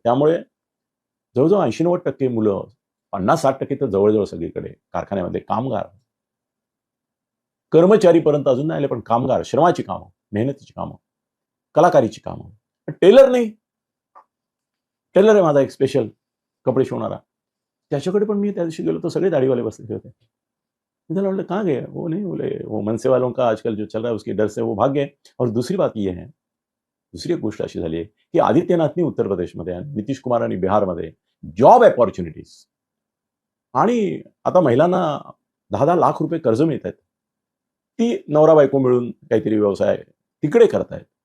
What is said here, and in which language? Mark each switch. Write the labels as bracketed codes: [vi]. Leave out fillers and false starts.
[mr] त्यामुळे जवळजवळ 80-90% मुलं, 50-60% तर जवळजवळ सगळीकडे कारखान्यामध्ये कामगार, कर्मचारीपर्यंत अजून नाही आले, पण कामगार, श्रमाची कामं, मेहनतीची कामं, कलाकारीची कामं. टेलर नाही. टेलर आहे माझा एक स्पेशल कपडे शिवणारा. त्याच्याकडे पण मी त्या दिवशी गेलो तर सगळे दाढीवाले बसलेले होते. मी त्याला म्हटलं, [hi] कहाँ गए? वो नहीं, बोले वो मनसे वालों का आजकल जो चल रहा है उसकी डर से वो भाग गए. और दूसरी बात ये है, [mr] दुसरी एक गोष्ट अशी झाली आहे की आदित्यनाथनी उत्तर प्रदेशमध्ये आणि नितीश कुमारांनी बिहारमध्ये जॉब अपॉर्च्युनिटीज आणि आता महिलांना 10-10 लाख रुपये कर्ज मिळत आहेत. ती नवरा बायको मिळून काहीतरी व्यवसाय तिकडे करतायत.